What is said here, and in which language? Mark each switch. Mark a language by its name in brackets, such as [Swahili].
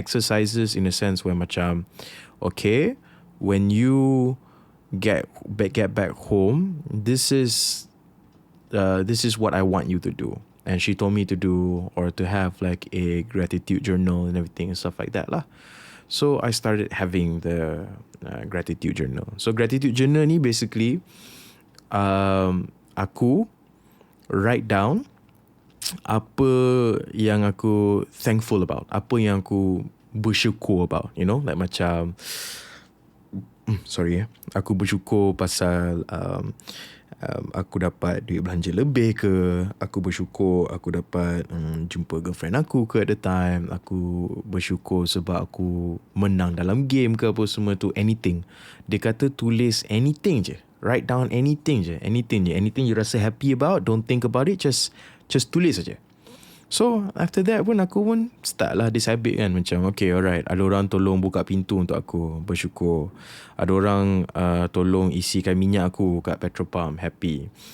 [English] Exercises in a sense where macam, okay, when you get back home, this is what I want you to do. And she told me to do or to have like a gratitude journal and everything and stuff like that lah. So I started having the gratitude journal. [Malay] So gratitude journal ni basically aku write down apa yang aku thankful about, apa yang aku bersyukur about, you know, like macam aku bersyukur pasal aku dapat duit belanja lebih ke, aku bersyukur aku dapat jumpa girlfriend aku ke at the time, aku bersyukur sebab aku menang dalam game ke apa semua tu, anything. [English] Dia kata tulis anything je, write down anything je, anything you rasa happy about, don't think about it, just tulis saja. [Malay] So after that pun aku pun start lah this habit kan, macam okay, alright, ada orang tolong buka pintu untuk aku, bersyukur. Ada orang tolong isikan minyak aku kat petrol pump, happy.